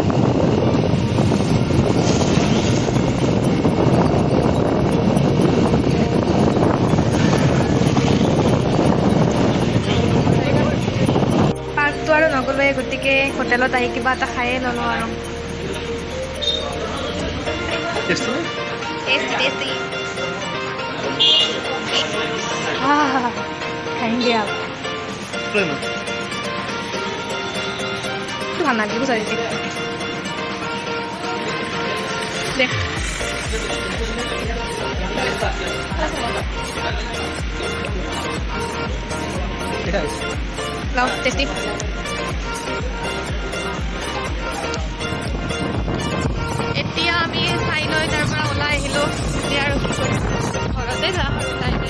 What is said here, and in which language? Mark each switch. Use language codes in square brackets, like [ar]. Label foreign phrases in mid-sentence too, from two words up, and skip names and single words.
[as] পাৰ্কটো আৰু নগ'লোৱে, গতিকে হোটেলত আহি কিবা এটা খায়ে ল'লোঁ আৰু। [en] tasty tasty. [hi] खाएंगे आप। तू खाना क्यों सारी देख। लाओ टेस्टी। [as] এতিয়া আমি খাই লৈ তাৰ পৰা ওলাই আহিলোঁ। এতিয়া আৰু কি কৰিম, ঘৰতে যাম।